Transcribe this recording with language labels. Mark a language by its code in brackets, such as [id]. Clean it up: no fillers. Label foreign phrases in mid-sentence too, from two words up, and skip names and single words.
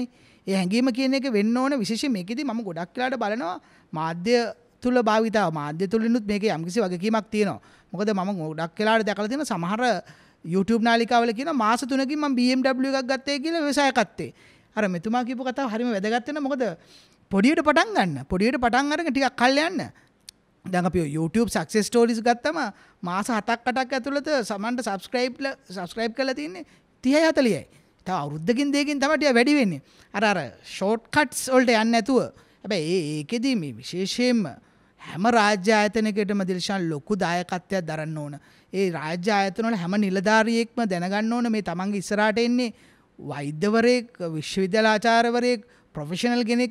[si] ඒ හැඟීම කියන එක වෙන්න ඕන විශේෂයෙන් මේකෙදි මම ගොඩක් වෙලාට බලනවා මාධ්‍ය තුල භාවිතාව මාධ්‍ය තුලිනුත් මේකේ යම්කිසි වගකීමක් තියෙනවා. මොකද මම ගොඩක් වෙලාට දැකලා තියෙන සමහර YouTube නාලිකාවල කියන මාස 3කින් මම BMW එකක් ගත්තේ කියලා ව්‍යවසායකත්වයේ. අර මෙතුමා කියපු කතාව හරිම වැදගත් වෙනවා. මොකද පොඩියට පටන් ගන්න. පොඩියට පටන් අරගෙන ටිකක් කල් යන්න. දැන් අපි YouTube [en] success stories [si] ගත්තම මාස 7ක් 8ක් ඇතුළත සමන්ට subscribe කරලා තින්නේ 30යි 40යි. තව අවුරුද්දකින් දෙකකින් තමයි ටික වැඩි වෙන්නේ. අර [en] short cuts [si] වලට යන්නේ නැතුව. හැබැයි ඒකෙදි මේ විශේෂයෙන්ම හැම රාජ්‍ය ආයතනයකටම දිල්ෂාන් ලොකු දායකත්වයක් දරන්න ඕන. ඒ රාජ්‍ය ආයතන වල හැම නිලධාරියෙක්ම දැනගන්න ඕන මේ තමන්ගේ ඉස්සරහට එන්නේ වෛද්‍යවරයෙක්, විශ්වවිද්‍යාල ආචාර්යවරයෙක්, ප්‍රොෆෙෂනල් කෙනෙක්.